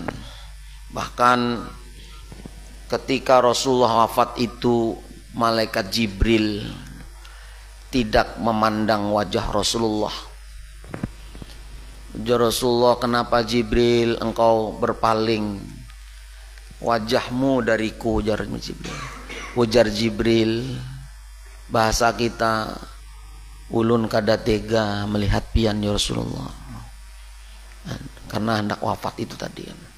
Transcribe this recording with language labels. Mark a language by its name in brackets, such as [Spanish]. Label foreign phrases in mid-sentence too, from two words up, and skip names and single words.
[Indonesian] Bahkan ketika Rasulullah wafat itu malaikat Jibril tidak memandang wajah Rasulullah. Ya Rasulullah, kenapa Jibril engkau berpaling wajahmu dariku? [Banjar] Ujar Jibril. Ujar Jibril, bahasa kita ulun kada tega melihat pian ya Rasulullah, karena hendak wafat itu tadi.